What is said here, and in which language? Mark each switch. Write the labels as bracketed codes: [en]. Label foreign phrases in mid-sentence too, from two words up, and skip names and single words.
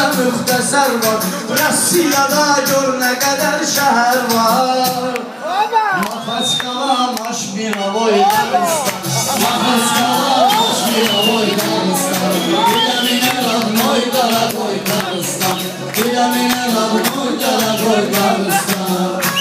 [az] müxtəsər var, Rusiyada gör nə qədər şəhər var. Mahaçqala Maşmiravoy Dağıstan, Mahaçqala Maşmiravoy Dağıstan. [ru] Для меня родной, дорогой Дагестан, для меня родной, дорогой Дагестан.